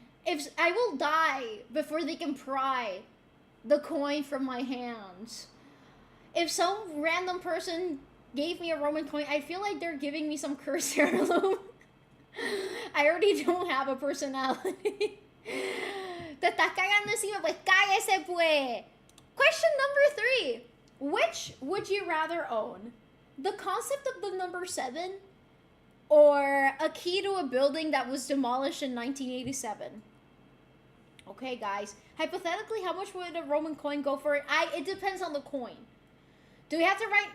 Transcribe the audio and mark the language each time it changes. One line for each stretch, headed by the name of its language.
English: If I will die before they can pry the coin from my hands. If some random person gave me a Roman coin, I feel like they're giving me some cursed heirloom. I already don't have a personality.
Spanish: Te estás cagando encima, pues cállese pues.
English: Question number 3. Which would you rather own? The concept of the number 7 or a key to a building that was demolished in 1987? Okay, guys. Hypothetically, how much would a Roman coin go for? It depends on the coin. Do we have to write?